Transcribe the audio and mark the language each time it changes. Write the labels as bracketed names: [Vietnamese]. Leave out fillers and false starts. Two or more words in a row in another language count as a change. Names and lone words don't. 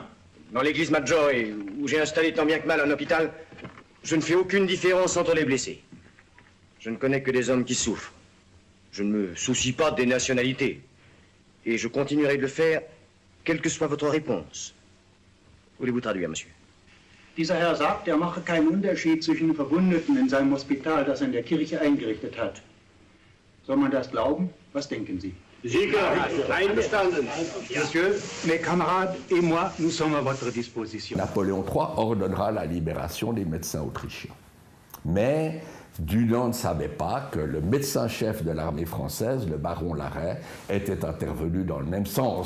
[French] Dans l'église Maggiore, où j'ai installé tant bien que mal un hôpital, je ne fais aucune différence entre les blessés. Je ne connais que des hommes qui souffrent. Je ne me soucie pas des nationalités. Et je continuerai de le faire, quelle que soit votre réponse. Voulez-vous traduire, monsieur? [German] Dieser Herr sagt, mache keinen Unterschied zwischen Verwundeten in seinem Hospital, das er in der Kirche eingerichtet hat. Soll man das glauben? Was denken Sie? Sieger, einverstanden. [French] Monsieur, mes camarades et moi, nous sommes à votre disposition. Napoléon III ordonnera la libération des médecins autrichiens. Mais Dunant ne savait pas que le médecin-chef de l'armée française, le baron Larrey, était intervenu dans le même sens.